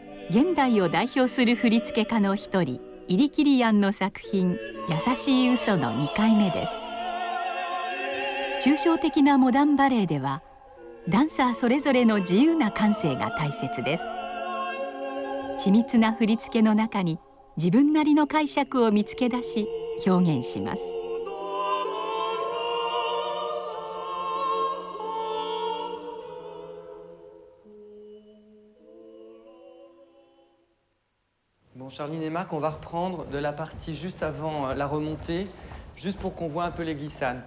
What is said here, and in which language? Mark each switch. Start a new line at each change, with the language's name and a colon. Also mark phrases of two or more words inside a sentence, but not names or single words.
Japanese: 現代を代表する振付家の一人イリ・キリアンの作品「優しい嘘」の2回目です。抽象的なモダンバレエではダンサーそれぞれの自由な感性が大切です。緻密な振り付けの中に自分なりの解釈を見つけ出し表現します。
French: Bon, Charline et Marc, on va reprendre de la partie juste avant la remontée, juste pour qu'on voit un peu les glissades.